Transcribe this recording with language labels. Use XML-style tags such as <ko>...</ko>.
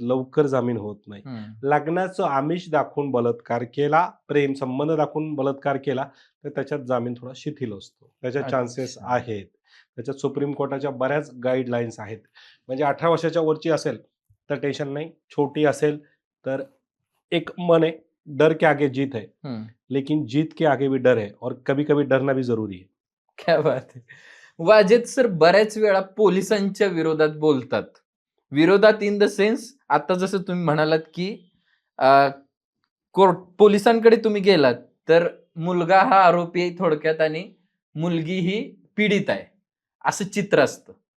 <mr>लवकर जामीन होत नाही. हं. लग्नाचं आमिष दाखवून बलात्कार केला, प्रेम संबंध दाखवून बलात्कार केला, तर त्याच्यात जामीन थोडा शिथिल असतो. त्याच्यात चान्सेस अच्छा. आहेत. त्याच्यात सुप्रीम कोर्टाच्या बऱ्याच गाईडलाईन्स आहेत. म्हणजे 18 वर्षाच्या वरची असेल तर टेन्शन नाही. छोटी असेल तर</mr> <hi>एक मन है, डर के आगे जीत है, हं. लेकिन जीत के आगे भी डर है और कभी-कभी डरना भी ज़रूरी है. क्या बात है!</hi> <mr>वाजेद सर बऱ्याच वेळा पोलिसांच्या विरोधात बोलतात. विरोधात</mr> <en>in the sense</en> <mr>आता जसं तुम्ही म्हणालात, की अ, कोर्ट पोलिसांकडे तुम्ही गेलात, तर मुलगा हा आरोपी आहे थोडक्यात आणि मुलगी ही पीडित आहे. असं चित्र असतं.</mr>